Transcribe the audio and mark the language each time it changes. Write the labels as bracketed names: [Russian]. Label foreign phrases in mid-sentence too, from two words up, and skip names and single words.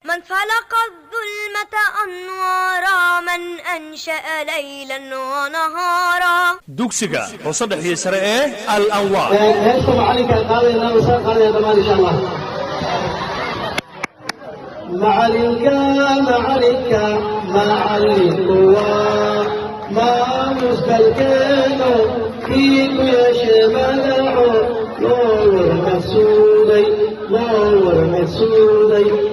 [Arabic] من فلق الظلمة أنوارا، من أنشأ ليلا ونهارا. [Somali] Dugsiga hoose dhexe sare ee Al Anwaar. Ee, heesta macalinka qaadayna, waan soo qaadaya dhammaan, [Arabic] إن شاء الله. [Somali] Macalinka, macalinka, macalinka waa maamuska alkeeno, kii ku yeeshe magaco, loo war maqsuuday, loo war maqsuuday.